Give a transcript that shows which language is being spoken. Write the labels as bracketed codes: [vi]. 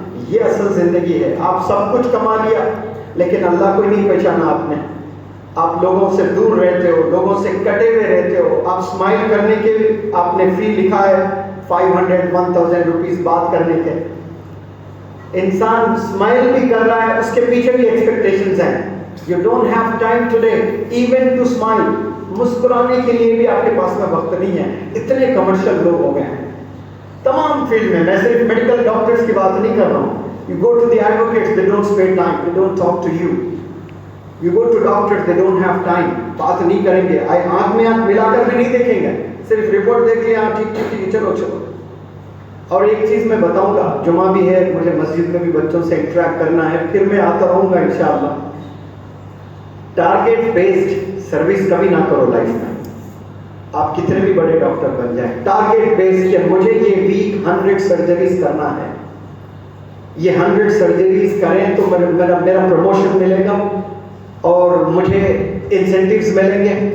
[ur] یہ اصل زندگی ہے. آپ سب کچھ کما لیا لیکن اللہ کو ہی نہیں پہچانا آپ نے. آپ لوگوں سے دور رہتے ہو, لوگوں سے کٹے ہوئے رہتے ہو. آپ اسمائل کرنے کے آپ نے فی لکھا ہے 500-1000 روپیز بات کرنے کے. انسان اسمائل بھی کر رہا ہے, اس کے پیچھے بھی ایکسپیکٹیشنز ہیں. [en] You don't have time today even to smile. [ur] مسکرانے کے لیے بھی آپ کے پاس میں وقت نہیں ہے. اتنے کمرشل لوگ ہو گئے ہیں تمام فیلڈ میں. میں صرف میڈیکل ڈاکٹرز کی بات نہیں کر رہا ہوں. [en] You go to the advocates, they don't spend time, they don't talk to you. You go to doctors, they don't have time. [ur] بات نہیں کریں گے, آنکھ میں آنکھ ملا کر بھی نہیں دیکھیں گے, صرف رپورٹ دیکھ لیا, ٹھیک چلو. اور ایک چیز میں بتاؤں گا, جمعہ بھی ہے, مجھے مسجد میں بھی بچوں سے انٹریکٹ کرنا ہے, پھر میں آتا رہوں گا انشاءاللہ. ٹارگیٹ بیسڈ سروس کبھی نہ کرو لائف میں. آپ کتنے بھی بڑے ڈاکٹر بن جائیں, ٹارگیٹ بیسڈ, کہ مجھے یہ ویک 100 سرجریز کرنا ہے, یہ 100 سرجریز کریں تو میرا پروموشن ملے گا اور مجھے انسینٹیوز ملیں گے.